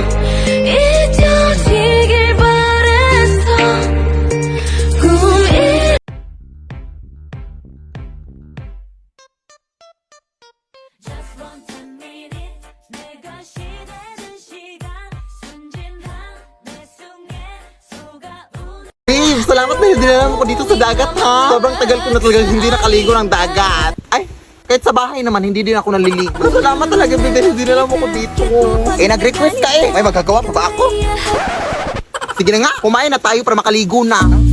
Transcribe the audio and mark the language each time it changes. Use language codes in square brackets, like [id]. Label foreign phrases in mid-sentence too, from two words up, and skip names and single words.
[ko] 잊혀지길 바랬어 꿈이 [en] Just want a minute [ko] 내 것이 되는 시간 순진한 내 속에 속아오는 [tl] Babe, salamat dahil dinala mo ko dito sa dagat ha. Sobrang tagal ko na talagang hindi nakaligo ng dagat. Ay, kahit sa bahay naman, hindi din ako naliligo. Salamat talaga, babe, dahil dinala mo ko dito. Eh, nag-request ka eh. May magagawa pa ba ako? Sige na nga, kumain na tayo para makaligo na.